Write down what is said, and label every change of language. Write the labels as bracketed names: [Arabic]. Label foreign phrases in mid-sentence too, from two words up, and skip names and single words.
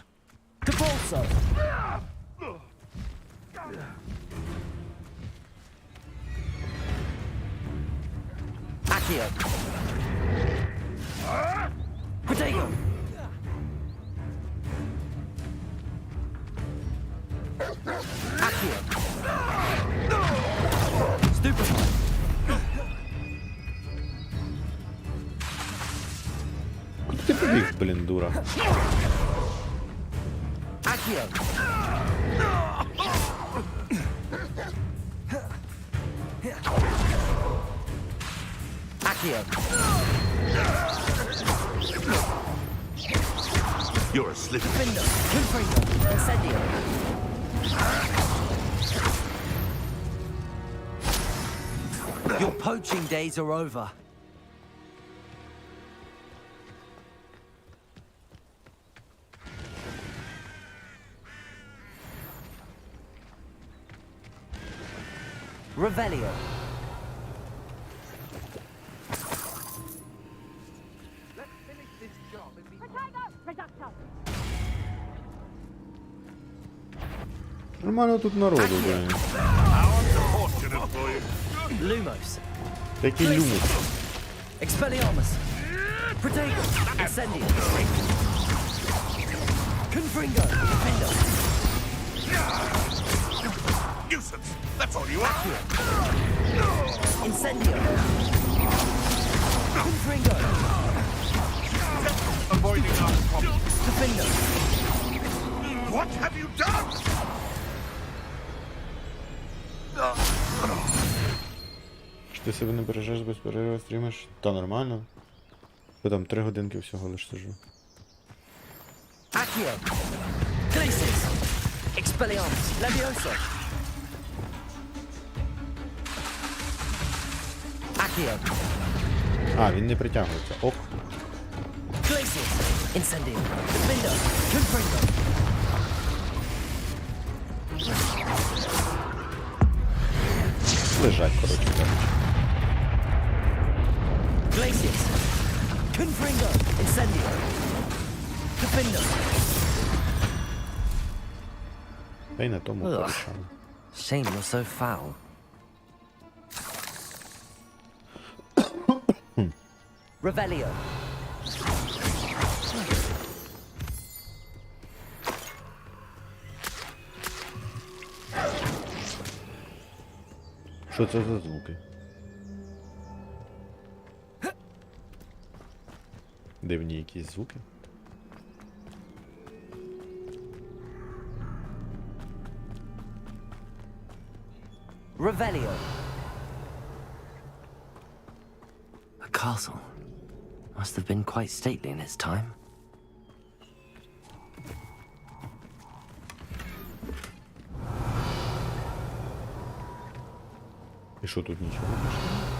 [Latin] Capolso! Accio! Protego! Accio! Stupefy! [Ukrainian] Куди ти побіг, блін, дура? [Latin] Accio! Accio! [English] You're a slip. [Latin] Defender! Confringo! Incendio! [English] Your poaching days are over. [Latin] Revelio. [Ukrainian] Нормально тут народу, блін. [Latin] Lumos. [Ukrainian] Який люмус? [Latin] Expelliarmus. Protego. Incendio. Confringo. Defender. [English] Nuisance! That's all you are! [Latin] Incendio. Confringo. [English] Avoiding our problems. [Latin] Defender. [English] What have you done? [Ukrainian] Чи ти себе не бережеш без перерви, стрімиш? Та нормально. Я там 3 годинки всього лиш сижу. [Latin] Accio. Glacis. Expelliarmus. Levioso. Accio. [Ukrainian] А, він не притягується. Ок. [Latin] Glacis. Incendio. Defender. Confringo. [Ukrainian] Лежать, коротше кажучи. [Latin] Glacis. Confringo. Incendio. Defender. [Ukrainian] Та й на тому Ugh. порішали. [English] Shame you're so foul. [Latin] Revelio. [Ukrainian] Що це за звуки? Дивні якісь звуки. [Latin] Revelio. [English] A castle. Must have been quite stately in its time. [Ukrainian] І що тут нічого не пішло?